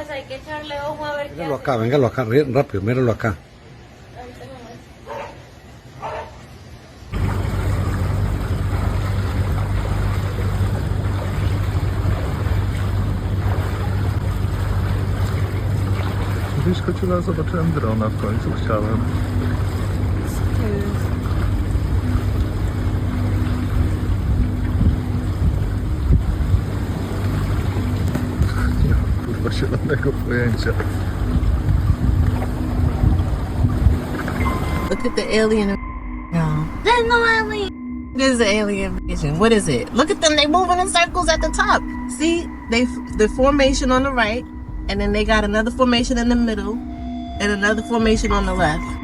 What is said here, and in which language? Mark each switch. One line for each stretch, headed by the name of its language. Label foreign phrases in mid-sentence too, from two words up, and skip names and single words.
Spanish: Pues hay que echarle ojo a ver qué Véngalo acá, rápido, míralo acá.
Polish: Wyskoczyła, zobaczyłem drona w końcu, chciałem. Nie mam kurwa zielonego pojęcia.
English: Look at the alien. No. There's no alien. There's the alien vision. What is it? Look at them. They moving in circles at the top. See, the formation on the right, and then they got another formation in the middle, and another formation on the left.